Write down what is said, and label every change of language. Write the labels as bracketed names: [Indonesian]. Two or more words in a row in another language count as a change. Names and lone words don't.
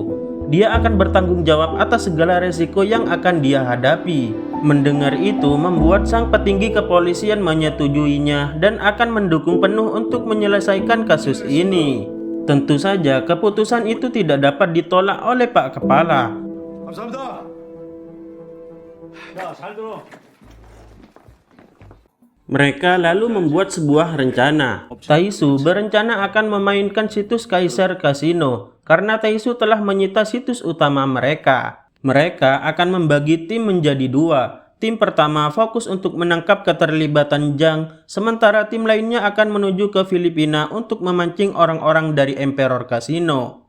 [Indonesian] Dia akan bertanggung jawab atas segala resiko yang akan dia hadapi. Mendengar itu membuat sang petinggi kepolisian menyetujuinya dan akan mendukung penuh untuk menyelesaikan kasus ini. Tentu saja keputusan itu tidak dapat ditolak oleh Pak Kepala. [Korean] 감사합니다. 야, 잘 들어. [Indonesian] Mereka lalu membuat sebuah rencana. Taisu berencana akan memainkan situs Kaisar Casino karena Taisu telah menyita situs utama mereka. Mereka akan membagi tim menjadi 2. Tim pertama fokus untuk menangkap keterlibatan Jang, sementara tim lainnya akan menuju ke Filipina untuk memancing orang-orang dari Emperor Casino.